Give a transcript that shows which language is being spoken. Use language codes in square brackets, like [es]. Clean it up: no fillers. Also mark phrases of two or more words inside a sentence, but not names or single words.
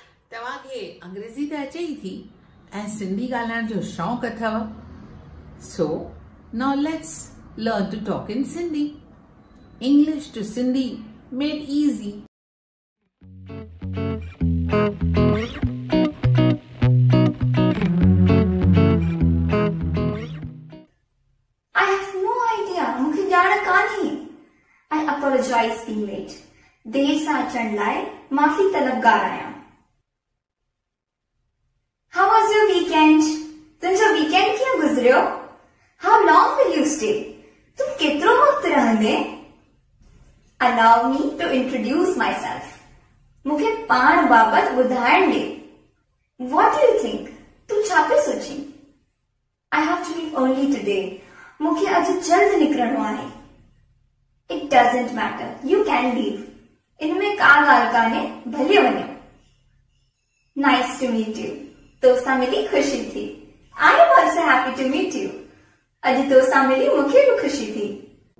[sd] तव्हांखे अंग्रेजी त अचे ई थी ऐं सिंधी ॻाल्हाइण जो शौक़ु अथव। [en] So now let's learn to talk in Sindhi. English to Sindhi made easy. I have no idea. [sd] मुझे ॼाण कान्हे। [en] I apologize being late. [sd] देर सां अचण लाइ माफ़ी तलबगार आहियां। [en] How was your weekend? [sd] तुंहिंजो weekend कीअं गुज़रियो? [en] How long will you stay? [sd] तुम केतिरो वक़्तु रहंदे? [en] Allow me to introduce myself. [sd] मूंखे पाण बाबति ॿुधाइण ॾे। [en] What do you think? [sd] तूं छा पियो सोचीं? [en] I have to leave early today. [sd] मूंखे अॼु जल्द निकिरणो आहे। [en] It doesn't matter. You can leave. [sd] इनमें का ॻाल्हि कान्हे, भले वञो। [en] Nice to meet you. [sd] तोसां मिली खुशी थी। [en] I am also happy to meet you. [sd] अॼु तोसां मिली मूंखे बि खुशी थी।